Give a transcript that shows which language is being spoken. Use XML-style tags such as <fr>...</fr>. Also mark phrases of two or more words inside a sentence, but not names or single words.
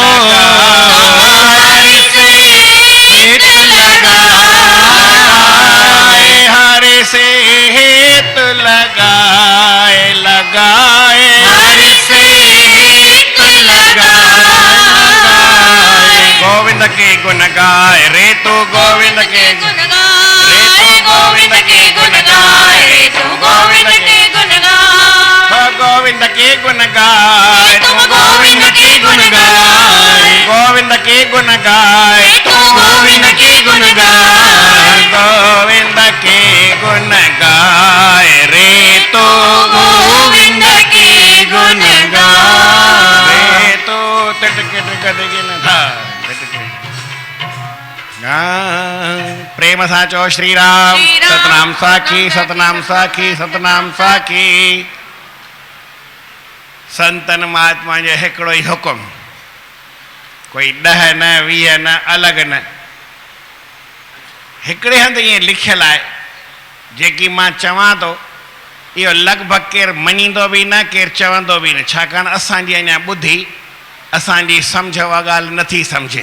<hi>हरि से हित लगाए, हरि से हेत लगाए, लगाए हरि से हित लगाए। गोविंद के गुण गाए रे तू, गोविंद के गुण गाए, गोविंद के गुण गाए, तू गोविंद के गुण गाए, गोविंद के गुण गाए, तुम गोविंद के गुण गाए, गोविंद के गुण गाए, तू गोविंद के गुण गाए, गोविंद के गुण गाए रे तो, गोविंद के गुण गाए।</hi> <sd>रे तो तटके न था प्रेम सां चओ श्री राम। श्री राम। सतनाम साखी सतनाम साखी सतनाम साखी। संतन महात्मा जो हिकिड़ो ही हुकुम, कोई 10 न 20 न अलॻि न, हिकिड़े हंधि ईअं लिखियलु आहे जेकी मां चवां थो इहो लॻभॻि केरु मञींदो बि न, केरु चवंदो बि न, छाकाणि असांजी अञा ॿुधी असांजी सम्झ उहा ॻाल्हि नथी सम्झे।</sd>